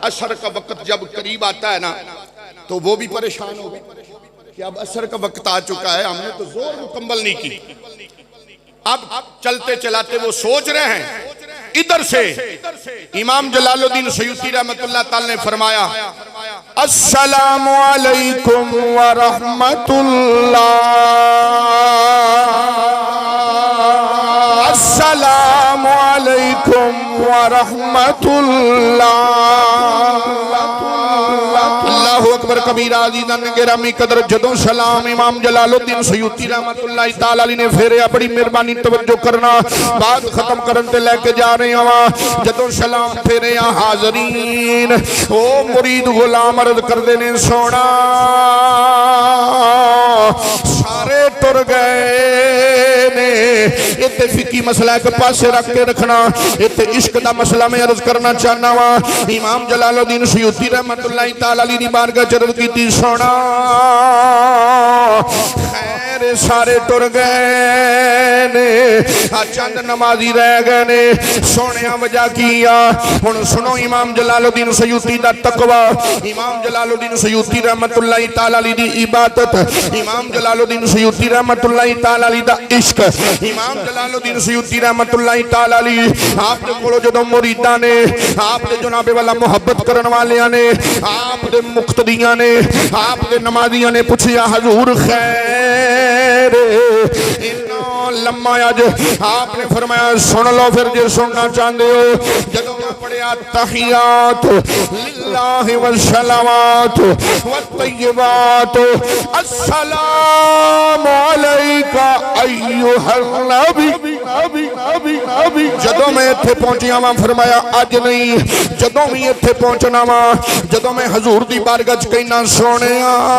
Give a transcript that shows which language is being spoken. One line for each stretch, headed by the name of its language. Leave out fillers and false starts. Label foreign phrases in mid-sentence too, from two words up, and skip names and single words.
Urdu: عصر کا وقت جب قریب آتا ہے نا تو وہ بھی پریشان ہو گئے کہ اب عصر کا وقت آ چکا ہے، ہم نے تو ظہر مکمل نہیں کی. اب چلتے چلاتے وہ سوچ رہے ہیں ادھر سے امام جلال الدین سیوطی رحمۃ اللہ تعالیٰ نے فرمایا
Arabic: السلام عليكم ورحمة الله، السلام عليكم ورحمة الله. الله أكبر كبيرا
Urdu: عزیزانِ گرامی قدر.
Punjabi: جدوں سلام امام جلال الدین سیوطی رحمۃ اللہ تعالیٰ علیہ نے پھیریا، بڑی مہربانی توجہ کرنا، بات ختم کرن تے لے کے جا رہے ہوا. جدوں سلام پھیرے حاضرین او مرید غلام عرض کردے نے سوہنا سارے ٹر گئے نے. ایتھے فقہی مسئلہ اک پاسے رکھ کے رکھنا، ایتھے عشق دا مسئلہ میں عرض کرنا چاہنا واں. امام جلال الدین سیوطی رحمۃ اللہ تعالیٰ علیہ دی بارگاہ چ عرض کیتی سوہنا خیر سارے ٹر گئے نے، چند نمازی رہ گئے نے. سوہنے وجہ کی اے ہن سنو امام جلال الدین سیوطی دا تقویٰ، امام جلال الدین سیوطی رحمۃ اللہ تعالیٰ علیہ دی عبادت، امام جلال الدین سیوطی رحمۃ اللہ تعالیٰ علیہ دا عشق، امام جلال الدین سیوطی رحمۃ اللہ تعالیٰ علیہ آپ دے کولوں جدوں مریداں نے، آپ دے جنابِ والا محبت کرن والیاں نے، آپ دے مقتدیاں نے، آپ دے نمازیاں نے پچھیا حضور خیر اینا لما اج آپ نے فرمایا سن لو فیر جے
Urdu: سننا چاہتے ہو.
Punjabi: جدوں میں پڑھیا
Arabic: التحيات لله والصلوات والطيبات السلام عليك أيها النبي,
Punjabi: جدوں میں ایتھے پہنچیا واں فرمایا اج نہیں جدوں وی ایتھے پہنچنا واں، جدوں میں حضور دی بارگاہ چ کہنا سوہنیا